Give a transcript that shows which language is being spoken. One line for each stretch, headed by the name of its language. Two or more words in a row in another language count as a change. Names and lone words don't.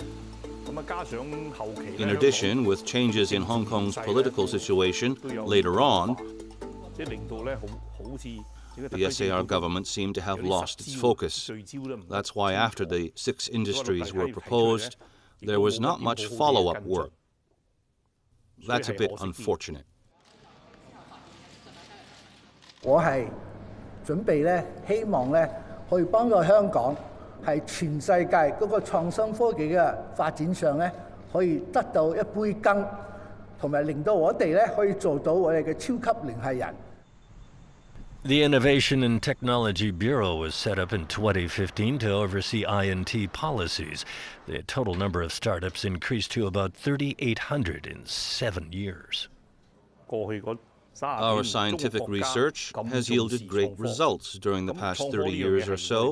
English: In addition, with changes in Hong Kong's political situation later on, the SAR government seemed to have lost its focus. That's why after the 6 industries were proposed, there was not much follow-up work. That's a bit unfortunate.
Cantonese: 我係準備咧，希望咧可以幫助香港係全世界嗰個創新科技嘅發展上咧，可以得到一杯羹，同埋令到我哋咧可以做到我哋嘅超級聯繫人。
English: The Innovation and Technology Bureau was set up in 2015 to oversee I&T policies. The total number of startups increased to about 3,800 in 7 years. Our scientific research has yielded great results during the past 30 years or so.